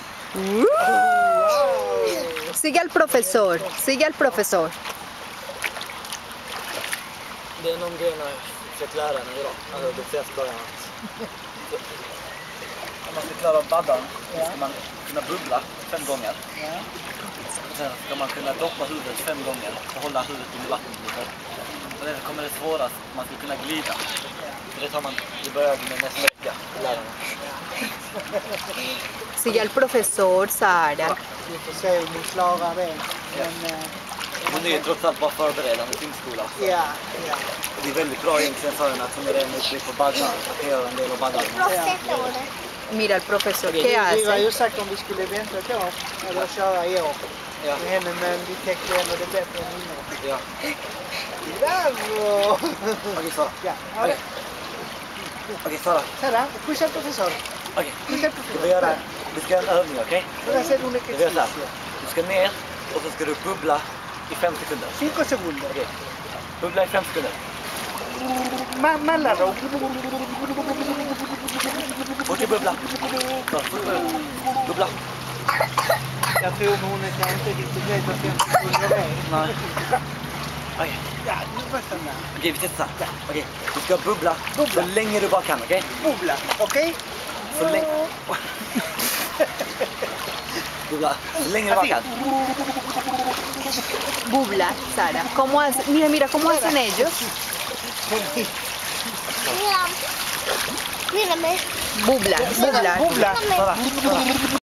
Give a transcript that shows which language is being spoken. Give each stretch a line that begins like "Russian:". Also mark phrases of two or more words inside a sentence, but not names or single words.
Spanish: Sigue al profesor, sigue al profesor.
Swedish: Det är någon grej jag försökt lära mig idag. Alltså det flesta dagarna. Om man ska klara baddan så ska man kunna bubbla 5 gånger. Och sen ska man kunna doppa huvudet 5 gånger och hålla huvudet under vattnet lite. Och sen kommer det svårast om man ska kunna glida. För det tar man, det börjar med nästa vecka, lärarna.
Spanish: Sigue al profesor, Sara.
Swedish: Vi får se om vi klarar det. Men det är trots allt bara förberedande simskola. Ja. Det är väldigt bra egentligen för en att som är redan uppe på baddan. Att göra en del av baddan.
Spanish: Mira al profesor, ¿qué
Swedish: Vi har
Spanish: hace?
Swedish: ju sagt om vi skulle vänta ett år eller köra i år. Ja. Med henne, men vi täckte ändå det bättre än innan. Ja. Bravo! Okej, Sara. Ja, Okej, Sara.
Spanish: Sara, push al profesor.
Swedish: Okej.
Spanish: Push al
Swedish: Vi
Spanish: profesor.
Swedish: ska göra en övning, okej?
Spanish: Voy a hacer un
Swedish: Vi gör så här.
Spanish: ejercicio.
Swedish: Du ska ner och så ska du bubbla i 5 sekunder.
Spanish: 5 segundos.
Swedish: Okej. Bubbla i 5 sekunder.
Spanish: Más largo.
Swedish: Fortsätt bubbla. Bubbla. Jag tror hon är kanske inte riktigt rädd för 5 sekunder är. Nej. Okej. Ja, nu börjar den. Okej, vi testar. Okej. Du ska bubbla så länge du bara kan, okej? Bubbla, okej? Så länge... Bubbla så länge du bara kan. Bubla, Sara.
Spanish: ¿Cómo hace? Mira, mira, ¿cómo hacen ellos? Mírame.
Swedish: Bubla, bubla. Bubbla. Sara, Sara.